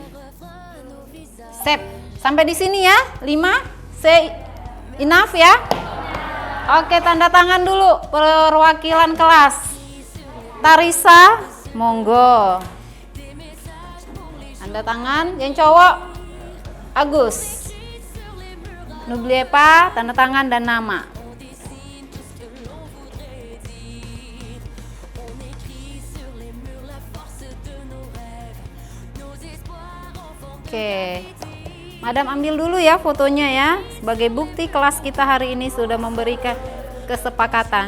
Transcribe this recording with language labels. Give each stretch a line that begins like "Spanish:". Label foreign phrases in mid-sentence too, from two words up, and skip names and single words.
Indonesian: Sip. Sampai di sini ya. 5 enough ya. Oke, tanda tangan dulu perwakilan kelas. Tarisa, monggo. Tanda tangan yang cowok Agus.
French: N'oubliez pas,
Indonesian: tanda tangan dan nama. Oke, madam ambil dulu ya fotonya ya, sebagai bukti kelas kita hari ini sudah memberikan kesepakatan.